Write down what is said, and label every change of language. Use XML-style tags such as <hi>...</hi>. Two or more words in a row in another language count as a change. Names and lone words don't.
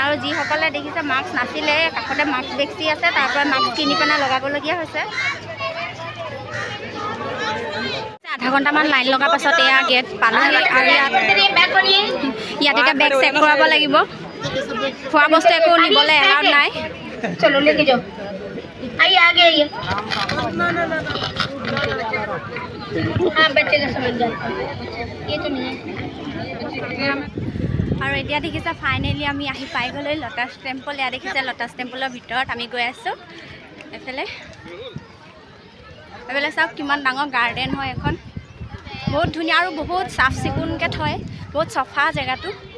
<as>আৰু যিসকলে দেখিছে মাস্ক নাছিলে, কাষতে মাস্ক বেছি আছে, তাৰ পৰা মাস্ক কিনি পেলাই লগাবলগীয়া হৈছে। আধা ঘণ্টামান লাইন লগাৰ পাছত এয়া গেট পালোহি। আৰু ইয়াত এতিয়া বেগ চেক কৰাব লাগিব। খোৱা বস্তু একো নিবলৈ এলাউড নাই।</as> <hi>चलो लेके जाओ। आइए आगे आइए। हाँ बच्चे का समझ जाता ये तो नहीं है।</hi> <as>আৰু এতিয়া দেখিছে ফাইনেলি আমি আহি পাই গ'লো ল'টাছ টেম্পল। ইয়াত দেখিছে ল'টাছ টেম্পলৰ ভিতৰত আমি গৈ আছোঁ। এইফালে চাওক কিমান ডাঙৰ গাৰ্ডেন হয় এখন, বহুত ধুনীয়া আৰু বহুত চাফ চিকুণকৈ থয়, বহুত চফা জেগাটো।</as>